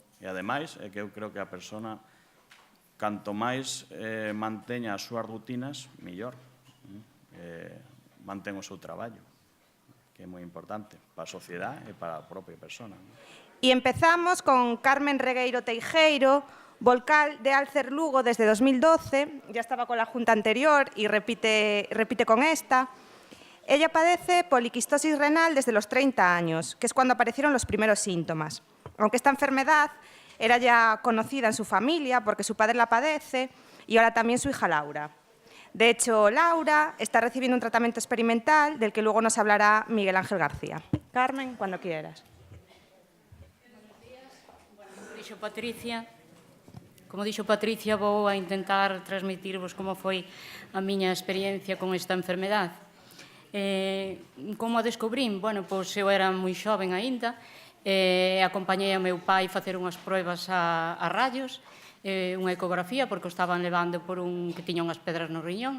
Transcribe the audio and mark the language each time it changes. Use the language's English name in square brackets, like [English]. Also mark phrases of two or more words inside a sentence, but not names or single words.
[Galician] E, ademais, é que eu creo que a persona, canto máis manteña as súas rutinas, mellor. mantén o seu traballo, que é moi importante para a sociedade e para a propia persona. [Spanish] E empezamos con Carmen Regueiro Teijeiro, vocal de Alcer Lugo desde 2012, ya estaba con la junta anterior y repite con esta. Ella padece poliquistosis renal desde los 30 años, que es cuando aparecieron los primeros síntomas. Aunque esta enfermedad era ya conocida en su familia porque su padre la padece y ahora también su hija Laura. De hecho, Laura está recibiendo un tratamiento experimental del que luego nos hablará Miguel Ángel García. Carmen, cuando quieras. [Galician] Como dixo Patricia, vou a intentar transmitirvos como foi a miña experiencia con esta enfermedade. Como a descubrín? Bueno, pois eu era moi xoven aínda, acompañei a meu pai facer unhas pruebas a rayos, unha ecografía, porque o estaban levando por un que tiña unhas pedras no riñón.